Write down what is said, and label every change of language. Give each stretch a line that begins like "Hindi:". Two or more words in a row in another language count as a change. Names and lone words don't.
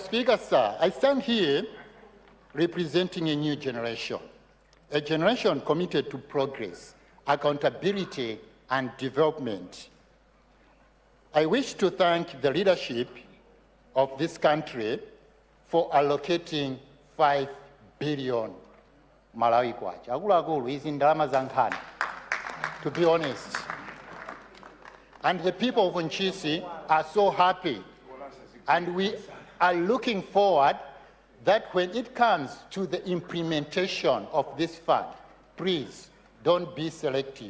English: Speaker, sir, I stand here representing a new generation, a generation committed to progress, accountability, and development. I wish to thank the leadership of this country for allocating 5 billion Malawi kwacha.
Nyanja: Akuluakulu izi ndalama za nkhani,
English: to be honest. And the people of Nchisi are so happy. And we are looking forward that when it comes to the implementation of this fund, please don't be selective.